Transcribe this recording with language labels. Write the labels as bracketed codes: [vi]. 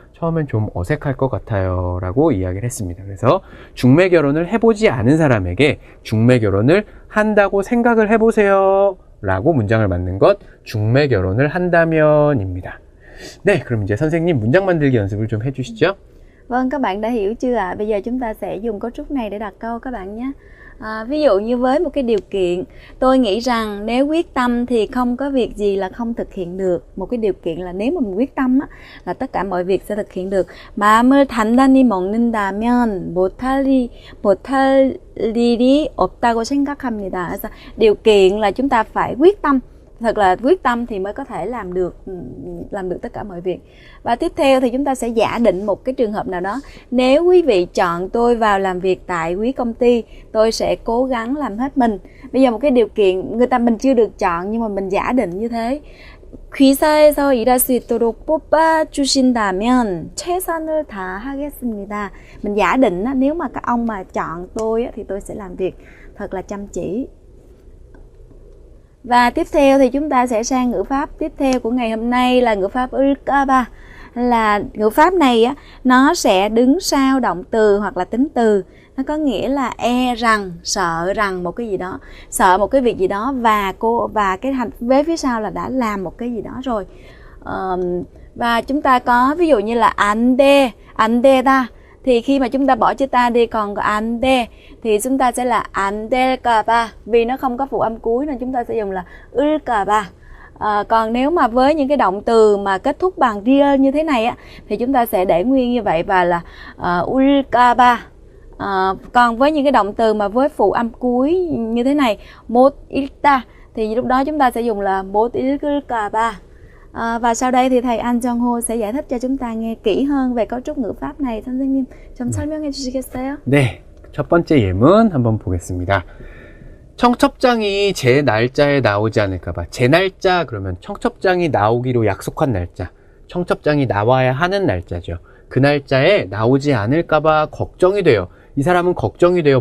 [ko] 처음엔 좀 어색할 것 같아요 라고 이야기를 했습니다. 그래서 중매 결혼을 해보지 않은 사람에게 중매 결혼을 한다고 생각을 해보세요 라고 문장을 만든 것, 중매 결혼을 한다면 입니다. 네, 그럼 이제 선생님 문장 만들기 연습을 좀 해주시죠. [vi] Vâng, các bạn đã hiểu chưa ạ? Bây giờ chúng ta sẽ dùng cấu trúc này để đặt câu các bạn nhé. Ví dụ như với một cái điều kiện, tôi nghĩ rằng nếu quyết tâm thì không có việc gì là không thực hiện được. Một cái điều kiện là nếu mà mình quyết tâm á, là tất cả mọi việc sẽ thực hiện được. [ko] 마음을 단단히 먹는다면 못할 일이 없다고 생각합니다. 그래서 [vi] điều kiện là chúng ta phải quyết tâm. Thật là quyết tâm thì mới có thể làm được tất cả mọi việc. Và tiếp theo thì chúng ta sẽ giả định một cái trường hợp nào đó. Nếu quý vị chọn tôi vào làm việc tại quý công ty, tôi sẽ cố gắng làm hết mình. Bây giờ một cái điều kiện mình chưa được chọn nhưng mà mình giả định như thế. [ko] 귀사에서 일할 수 있도록 뽑아주신다면 최선을 다하겠습니다. Mình giả định nếu mà các ông mà chọn tôi thì tôi sẽ làm việc thật là chăm chỉ. [vi] Và tiếp theo thì chúng ta sẽ sang ngữ pháp tiếp theo của ngày hôm nay là ngữ pháp ulkaba. Là ngữ pháp này á, nó sẽ đứng sau động từ hoặc là tính từ. Nó có nghĩa là rằng, sợ rằng một cái gì đó, sợ một cái việc gì đó và cái hành vế phía sau là đã làm một cái gì đó rồi. Và chúng ta có ví dụ như là ande ta. Thì khi mà chúng ta bỏ chữ ta đi còn có ande thì chúng ta sẽ là andelkaba. Vì nó không có phụ âm cuối nên chúng ta sẽ dùng là ulkaba. Còn nếu mà với những cái động từ mà kết thúc bằng ria như thế này á, thì chúng ta sẽ để nguyên như vậy và là ulkaba. Còn với những cái động từ mà với phụ âm cuối như thế này, mot ilta, thì lúc đó chúng ta sẽ dùng là mot ilkaba. Và sau đây thì thầy An Jong-ho sẽ giải thích cho chúng ta nghe kỹ hơn về cấu trúc ngữ pháp này. [ko] 선생님 좀 설명해 주시겠어요? 네, 첫 번째 예문 한번 보겠습니다. 청첩장이 제 날짜에 나오지 않을까봐. 제 날짜 그러면 청첩장이 나오기로 약속한 날짜, 청첩장이 나와야 하는 날짜죠. 그 날짜에 나오지 않을까봐 걱정이 돼요. 이 사람은 걱정이 돼요.